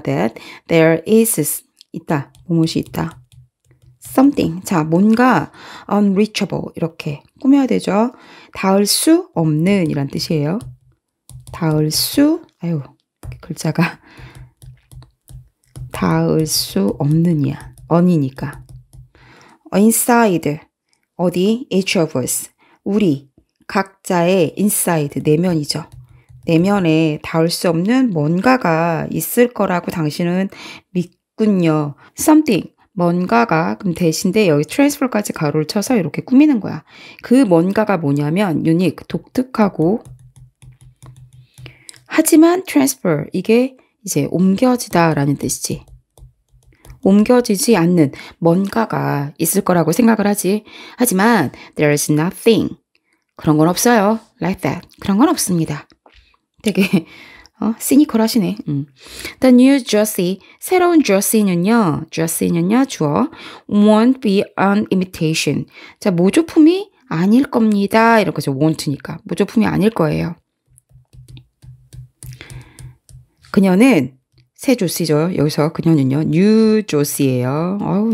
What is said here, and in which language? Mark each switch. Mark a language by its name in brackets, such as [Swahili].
[English] That there is, 있다. [Korean] 무엇이 있다. Something. 자, 뭔가 unreachable. 이렇게 꾸며야 되죠. 닿을 수 없는 이란 뜻이에요. 닿을 수, 글자가 닿을 수 없는이야. [English] on이니까. inside. 어디? each of us. [Korean] 우리 각자의 inside. 내면이죠. 내면에 닿을 수 없는 뭔가가 있을 거라고 당신은 믿군요. something, 뭔가가, 그럼 대신에 여기 transfer까지 가로를 쳐서 이렇게 꾸미는 거야. 그 뭔가가 뭐냐면 unique, 독특하고 하지만 transfer, 이게 이제 옮겨지다라는 뜻이지. 옮겨지지 않는 뭔가가 있을 거라고 생각을 하지. 하지만 [English] there's nothing, [Korean] 그런 건 없어요. [English] like that, [Korean] 그런 건 없습니다. 되게 시니컬하시네. [English] The new Josie, [Korean] 새로운 Josie는요, 주어 [English] won't be an imitation. [Korean] 자, 모조품이 아닐 겁니다. 이런 거죠. won't니까 모조품이 아닐 거예요. 그녀는 새 조씨죠. 여기서 그녀는요, new Josie예요.